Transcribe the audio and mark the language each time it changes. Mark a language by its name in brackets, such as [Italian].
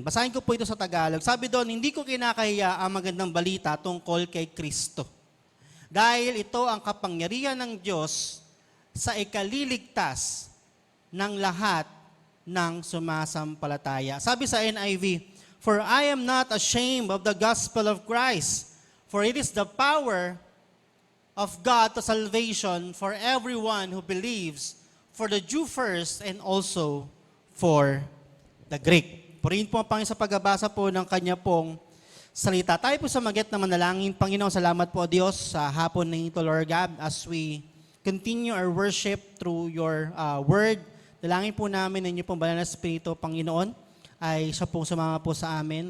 [Filipino] Basahin ko po ito sa Tagalog. Sabi doon, hindi ko kinakahiya ang magandang balita tungkol kay Kristo. Dahil ito ang kapangyarihan ng Diyos sa ikaliligtas ng lahat ng sumasampalataya. [English] Sabi sa NIV, "For I am not ashamed of the gospel of Christ, for it is the power of God to salvation for everyone who believes, for the Jew first and also for the Greek." [Filipino] Purihin po ang Panginoon sa pagbabasa po ng kanya pong salita. Tayo po sa magi't na manalangin. Panginoon, salamat po Diyos sa hapon na ito, [English] Lord God, as we continue our worship through your word. [Filipino] Dalangin po namin ng inyo pong banal na Espiritu, Panginoon, ay siya pong sumama po sa amin.